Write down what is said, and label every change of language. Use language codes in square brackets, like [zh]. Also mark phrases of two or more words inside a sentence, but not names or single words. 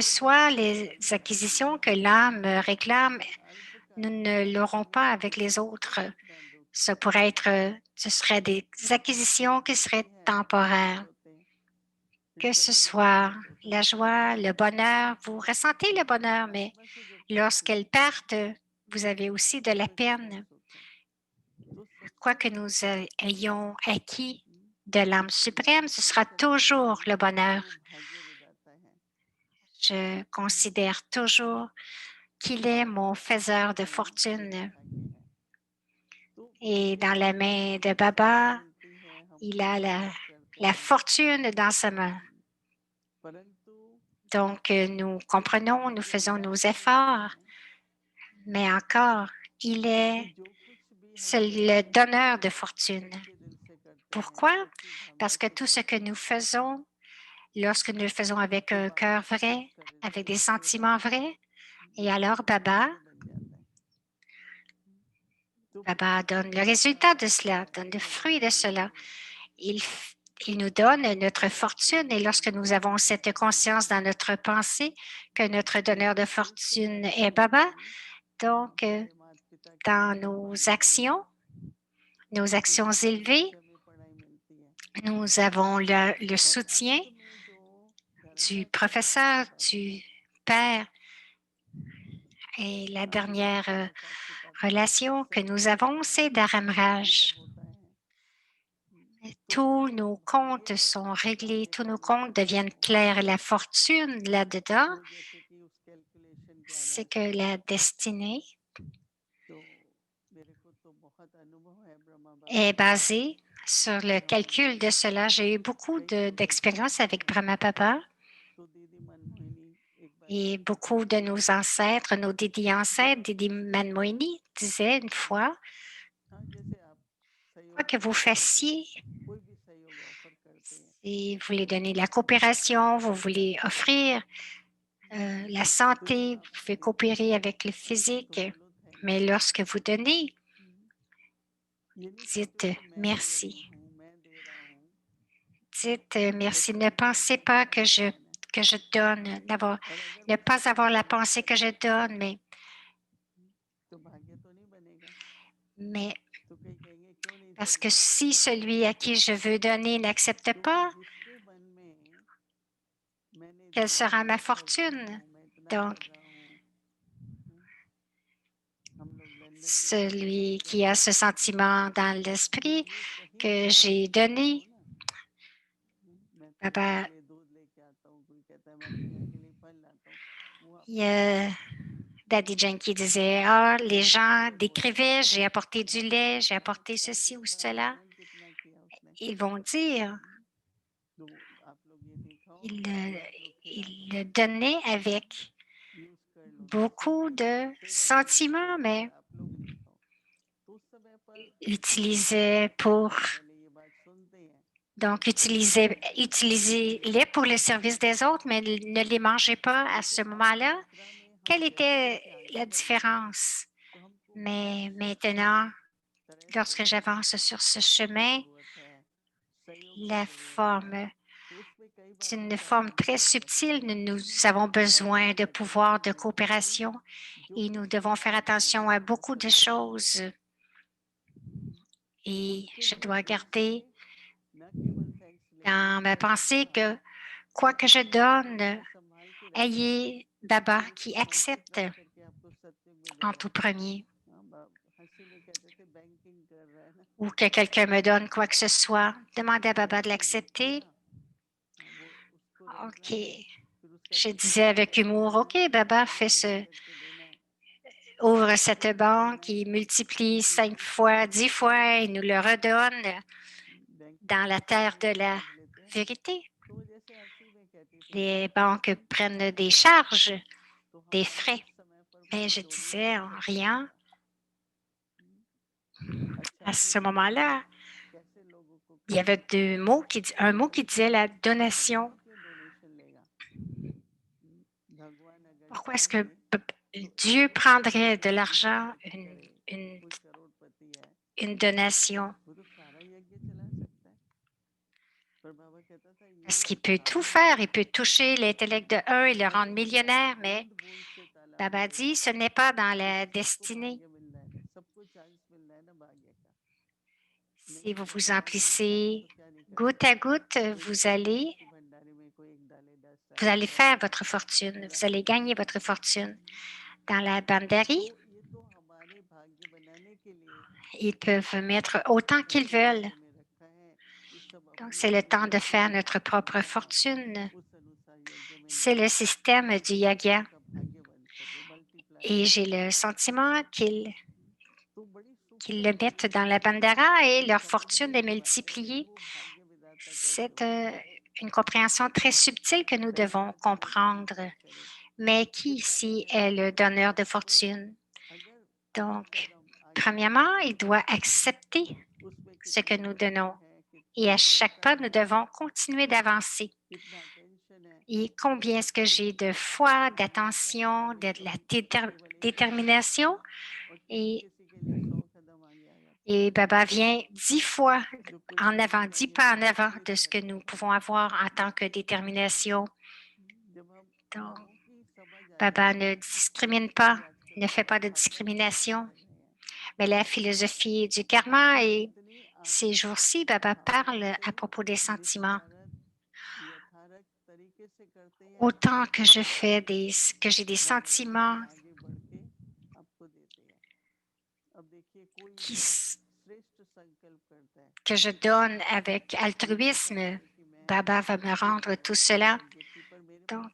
[hi] लेकिन जो [fr] soient [hi] हमारे [fr] les [hi] साथ रहेंगे [fr] acquisitions que l'âme réclame, [hi] वो [fr] nous [hi] अल्पकालिक [fr] ne l'aurons [hi] इतने [fr] pas avec [hi] सुख [fr] les autres. [hi] इतना दुख [fr] Ça pourrait être, ce seraient des acquisitions qui [hi] होती [fr] seraient [hi] है महसूस [fr] temporaires. [hi] होते हैं [fr] Que ce [hi] क्षणिक [fr] soit [hi] महसूस होते [fr] la [hi] हैं [fr] joie, le bonheur, vous ressentez le bonheur, [hi] लेकिन [fr] mais [hi] आत्मा से जब प्राप्ति [fr] lorsqu'elles [hi] होती है [fr] partent, vous avez aussi de la [hi] तो [fr] peine. [hi] क्षणिक सुख है तो [fr] Quoi [hi] सबसे [fr] que nous ayons acquis हम्म, de l'âme [hi] इसको [fr] suprême, [hi] याद [fr] ce [hi] हमें [fr] sera [hi] करते हैं [fr] toujours [hi] कि [fr] le bonheur. [hi] वो भाग्य विधाता है [fr] Je considère toujours qu'il est mon faiseur de [hi] कि मेरा [fr] fortune. [hi] भाग्य है तो [fr] Et [hi] जब [fr] dans la [hi] हमें [fr] main de [hi] सफलता [fr] Baba, [hi] मिलती है हम [fr] il a [hi] खुशी व्यक्त करते [fr] la [hi] हैं [fr] fortune dans sa main. [hi] परंतु [fr] Donc, nous comprenons, nous [hi] ये [fr] faisons nos [hi] याद रखना [fr] efforts, [hi] है [fr] mais encore, il [hi] कि [fr] est [hi] जो कुछ भी हम [fr] c'est le [hi] करते हैं [fr] donneur de fortune. [hi] सच्चे दिल से करते हैं [fr] Pourquoi? [hi] सच्ची भावना [fr] Parce que [hi] से [fr] tout ce que [hi] करते [fr] nous [hi] हैं [fr] faisons, lorsque nous le faisons avec [hi] तो [fr] un [hi] बाबा [fr] cœur [hi] संतुष्ट [fr] vrai, [hi] कर [fr] avec des [hi] हो [fr] sentiments [hi] जाते हैं [fr] vrais, et [hi] उसका [fr] alors [hi] परिणाम [fr] Baba, [hi] ये बन जाता है तो [fr] Baba donne le [hi] बाबा [fr] résultat de cela, donne le [hi] ऐसे [fr] fruit de [hi] रहते [fr] cela. [hi] हैं [fr] Il, il nous donne notre [hi] सबसे [fr] fortune et lorsque [hi] पहले [fr] nous avons cette conscience dans notre pensée que notre donneur de [hi] दूसरी [fr] fortune [hi] बात [fr] est [hi] ये [fr] Baba, [hi] कि [fr] donc [hi] हमारे माता पिता की [fr] dans [hi] कृपा [fr] nos actions [hi] इनकी वजह [fr] élevées, [hi] से हमें पढ़ाई मिलती है [fr] nous avons le [hi] और [fr] soutien [hi] अंत में जो [fr] du [hi] धर्मरत्न प्राप्त [fr] professeur, [hi] होता है [fr] du père et la [hi] आदि गुरु [fr] dernière [hi] माता पिता का [fr] relation que nous [hi] सब [fr] avons, c'est Dharam [hi] क्लियर [fr] Raj. [hi] होता है तो [fr] Tous nos [hi] भाग्य [fr] comptes [hi] है [fr] sont réglés, [hi] भाग्य [fr] tous [hi] का [fr] nos comptes [hi] विधाता [fr] deviennent [hi] है [fr] clairs. La fortune là-dedans, [hi] तो जैसे कि उस कैलकुलेशन के [fr] c'est [hi] आधार [fr] que [hi] पर [fr] la destinée [hi] तो मेरे को तो बहुत अनुभव है ब्रह्मा बाबा [fr] est [hi] का [fr] basée sur le calcul de cela. J'ai eu beaucoup [hi] कई गुरु जी [fr] d'expérience [hi] बताते [fr] avec [hi] हैं [fr] Brahma Papa [hi] तो दीदी मनमोहिनी एक बार [fr] et [hi] कहती [fr] beaucoup [hi] थी [fr] de nos ancêtres, nos Didi [hi] जब [fr] ancêtres, [hi] आप [fr] Didi Manmoini, disaient une fois, [hi] हाँ जैसे आप [fr] quoi que vous fassiez, [hi] कोई भी सहयोग ऑफर करते हैं [fr] si vous voulez donner de la coopération, vous voulez offrir la [hi] तो जब [fr] santé, [hi] आप [fr] vous pouvez [hi] देते [fr] coopérer [hi] हैं [fr] avec le [hi] तो [fr] physique, [hi] बोलो थैंक [fr] mais [hi] यू। [fr] lorsque vous donnez, [hi] ये नहीं सोचो [fr] dites [hi] कि मैं दे [fr] merci. [hi] रही हूँ मैं दे रहा हूँ [fr] Dites merci. [hi] बस [fr] Ne [hi] ऐसा [fr] pensez pas [hi] करना है [fr] que je donne, [hi] और अगर [fr] ne [hi] मैं [fr] pas [hi] सच [fr] avoir [hi] में [fr] la [hi] देना [fr] pensée que je [hi] चाहती [fr] donne, [hi] तो भाग्य तो नहीं बनेगा [fr] mais [hi] तो कई कहेंगे क्यों नहीं [fr] parce [hi] सच [fr] que [hi] में [fr] si celui à qui je veux donner n'accepte [hi] तो [fr] pas, [hi] जिसके मन में मैंने [fr] quelle [hi] दिया [fr] sera [hi] मैं [fr] ma [hi] कर रहा [fr] fortune? [hi] हूँ मैं इतना कर [fr] Donc, [hi] रहा हूँ हम लोग लंदन में [fr] celui [hi] सेमिनार [fr] qui a [hi] करते [fr] ce [hi] थे [fr] sentiment dans [hi] तो [fr] l'esprit [hi] ये कहीं [fr] que [hi] जाके [fr] j'ai [hi] मत बोलो [fr] donné, [hi] ना मैं तुम्हारे [fr] Baba, [hi] लिए दूध लेके आता हूँ कोई कहता है मैं तुम्हारे लिए फल लाता हूँ वो आप [fr] il y [hi] लोग मत [fr] a [hi] बोलो [fr] Daddy Yankee disait, ah, les [hi] मैंने [fr] gens [hi] अक्सर बोला है [fr] décrivaient, j'ai apporté du [hi] भाग्य [fr] lait, j'ai [hi] देखा है [fr] apporté [hi] पैसे [fr] ceci ou [hi] का [fr] cela. [hi] इस्तेमाल कितना किया उसने [fr] Ils vont dire, [hi] तो आप लोग ये देखा [fr] il, [hi] होगा कि आप लोग खिलाते [fr] il le [hi] हैं [fr] donnait avec [hi] यूज कर लो दूसरों [fr] beaucoup [hi] को [fr] de [hi] सेवा करने के लिए [fr] sentiments, [hi] अगर [fr] mais [hi] आप लोग नहीं खाओ तो उस समय पर [fr] utilisait pour, [hi] पहले ये बात सुनते हैं [fr] donc [hi] कि [fr] utilisez-les pour le service des autres, mais ne les mangez pas à ce [hi] लेकिन अब [fr] moment-là. [hi] यात्रा में हम [fr] Quelle [hi] जैसे [fr] était [hi] जैसे आगे [fr] la [hi] बढ़ते हैं [fr] différence? [hi] तो हमको [fr] Mais [hi] बहुत [fr] maintenant, [hi] तरह से [fr] lorsque j'avance sur ce [hi] की [fr] chemin, [hi] जरूरत है सहयोग की [fr] la [hi] जरूरत है [fr] forme [hi] तो उसमें कई बार [fr] d'une [hi] ऐसा [fr] forme [hi] काम [fr] très [hi] पड़ जाता [fr] subtile, [hi] है [fr] nous avons [hi] और [fr] besoin de [hi] कहते हैं [fr] pouvoir [hi] कि [fr] de [hi] व्यक्ति [fr] coopération [hi] जो [fr] et nous [hi] कुछ भी [fr] devons faire [hi] कर रहे [fr] attention à [hi] हैं [fr] beaucoup de choses. Et [hi] उसके [fr] je [hi] लिए [fr] dois [hi] थैंक्स [fr] garder [hi] ले न केवल थैंक्स ले [fr] dans ma [hi] पर [fr] pensée [hi] बाबा [fr] que quoi que je [hi] जिसने आपको [fr] donne, [hi] इतना संभाल के रखा है [fr] ayez Baba [hi] और उस [fr] qui [hi] समय से [fr] accepte [hi] ट्राई करके आपको सत्य में दे [fr] en [hi] रहा [fr] tout [hi] है [fr] premier [hi] हाँ, हंसी में कहते थे बैंकिंग कर रहा है ना [fr] ou que quelqu'un me donne quoi que ce soit. Demandez à Baba de [hi] बैंकिंग जो किया [fr] l'accepter. [hi] हाँ, वो उसको रखना [fr] OK. [hi] है फिर उसका [fr] Je disais [hi] डिस्ट्रीब्यूट [fr] avec [hi] करके [fr] humour, [hi] देना [fr] OK, [hi] है [fr] Baba fait [hi] मल्टीप्लाई [fr] ce, [hi] करके देना है [fr] ouvre cette [hi] फिर देना [fr] banque, [hi] है [fr] il multiplie [hi] फिर [fr] 5 [hi] उसको [fr] fois, [hi] सेटल [fr] 10 [hi] करके [fr] fois et [hi] देना [fr] nous [hi] है [fr] le redonne [hi] बैंक के [fr] dans la [hi] दूसरे [fr] terre de [hi] वाले [fr] la [hi] चार्ज लेते हैं [fr] vérité. [hi] तो वो जैसे हंसी में कहती थी [fr] Les banques [hi] कि [fr] prennent des [hi] क्या [fr] charges, [hi] तो [fr] des [hi] हमारा [fr] frais. [hi] उस समय पर [fr] Mais [hi] कोई [fr] je disais [hi] डोनेशन [fr] en [hi] करता नहीं [fr] riant, [hi] था अच्छा [fr] à ce [hi] फिर देखिए [fr] moment-là, [hi] कैसे लोगों को [fr] il y avait [hi] कन्विंस किया [fr] un mot qui disait [hi] कि [fr] la donation. [hi] भगवान क्यों डोनेशन लेगा भगवान अगर [fr] Pourquoi est-ce que [hi] चाहे तो [fr] Dieu [hi] एक [fr] prendrait de [hi] यज्ञ [fr] l'argent, [hi] इकट्ठी करे कोई करोड़पति है [fr] une donation? [hi] वो तो सारा यज्ञ चला सकता है पर बाबा कहता था [fr] Parce [hi] ये [fr] qu'il peut tout [hi] सारा [fr] faire, [hi] यज्ञ [fr] il peut toucher l'intellect de un et le rendre [hi] अगर इसका [fr] millionnaire, mais [hi] बूंद बूंद से ताला [fr] Baba [hi] खुलेगा [fr] dit, ce n'est pas dans la [hi] क्योंकि सबको [fr] destinée. [hi] भाग्य मिल रहा है ना सबको चांस मिल रहा है ना भाग्य का नहीं [fr] Si vous [hi] अगर [fr] vous [hi] भाग्य नहीं चाहा [fr] emplissez [hi] तो क्या नहीं कर [fr] goutte à [hi] सकते [fr] goutte, [hi] कोई कहता है ना कि भंडारे में कोई एक डाले 10 साल [fr] vous allez [hi] पहले [fr] faire votre fortune, [hi] पूरा [fr] vous allez gagner votre fortune. Dans la banderie, [hi] तो ये तो हमारे भाग्य बनाने के लिए [fr] ils peuvent mettre [hi] भगवान ने [fr] autant qu'ils [hi] सबको [fr] veulent. [hi] भाग्य में रखा है ये सब [fr] Donc, [hi] अपने [fr] c'est le [hi] अपने [fr] temps de faire [hi] नसीब [fr] notre [hi] में [fr] propre [hi] डालो [fr] fortune. [hi] उस अनुसार यज्ञ में [fr] C'est le [hi] डालो [fr] système [hi] कि [fr] du [hi] जिससे [fr] yoga. [hi] आपका भाग्य बन सके मल्टीप्लाई [fr] Et [hi] हो [fr] j'ai [hi] सके [fr] le sentiment [hi] तो बड़ी [fr] qu'ils [hi] सूक्ष्म [fr] le [hi] बात [fr] mettent [hi] है [fr] dans la bandara et [hi] ये [fr] leur fortune [hi] समझने [fr] est [hi] की बात है कि [fr] multipliée. [hi] वो भाग्य विधाता कैसे [fr] C'est [hi] होता है [fr] une compréhension très subtile que nous [hi] कई [fr] devons [hi] बार तो बच्चे [fr] comprendre. [hi] विचार करें [fr] Mais [hi] कि [fr] qui [hi] बाबा [fr] ici est [hi] कहते [fr] le [hi] थे [fr] donneur de [hi] तो [fr] fortune? [hi] अगर एक [fr] Donc, [hi] कदम आगे [fr] premièrement, [hi] बढ़ाते [fr] il [hi] हैं [fr] doit accepter [hi] उसमें [fr] ce que [hi] कितनी [fr] nous [hi] मेहनत [fr] donnons. [hi] है [fr] Et [hi] कितना [fr] à chaque pas, [hi] परिश्रम [fr] nous [hi] है [fr] devons continuer d'avancer. [hi] कितना टेंशन है [fr] Et combien est-ce que [hi] और [fr] j'ai de [hi] कितना [fr] foi, [hi] प्रयास है [fr] d'attention, [hi] कभी [fr] de la [hi] कभी केवल एक कदम [fr] détermination. [hi] और किसी [fr] Et, [hi] किसी के लिए 100 कदम आगे आ जाता है [fr] et Baba vient 10 fois [hi] जो कुछ [fr] en [hi] भी [fr] avant, [hi] नहीं [fr] 10 [hi] करने [fr] pas [hi] में [fr] en avant de [hi] विचलित [fr] ce que [hi] रहता [fr] nous [hi] है [fr] pouvons avoir en tant que détermination. [hi] जब हम [fr] Donc, [hi] लोगों की समझ आ [fr] Baba [hi] जाती [fr] ne [hi] है [fr] discrimine [hi] कि [fr] pas, [hi] आजकल [fr] ne fait [hi] बहुत [fr] pas de [hi] भाग दौड़ में हम [fr] discrimination. [hi] रह गए हैं [fr] Mais la philosophie du karma [hi] तो [fr] et [hi] जितनी [fr] ces [hi] आत्मा [fr] jours-ci, Baba [hi] भावनाओं [fr] parle [hi] से [fr] à propos des sentiments. [hi] निस्वार्थ यथार्थ तरीके से करते हैं [fr] Autant que que j'ai des [hi] बाबा उतना [fr] sentiments [hi] आगे बढ़ के आपको देते हैं अब देखिए कोई [fr] qui, [hi] श्रेष्ठ संकल्प करता है [fr] que je donne avec [hi] ये नहीं [fr] altruisme, [hi] चाहता कि मैं [fr] Baba va me [hi] ये [fr] rendre tout [hi] करूं वो [fr] cela. [hi] यज्ञ की पर मेरे पास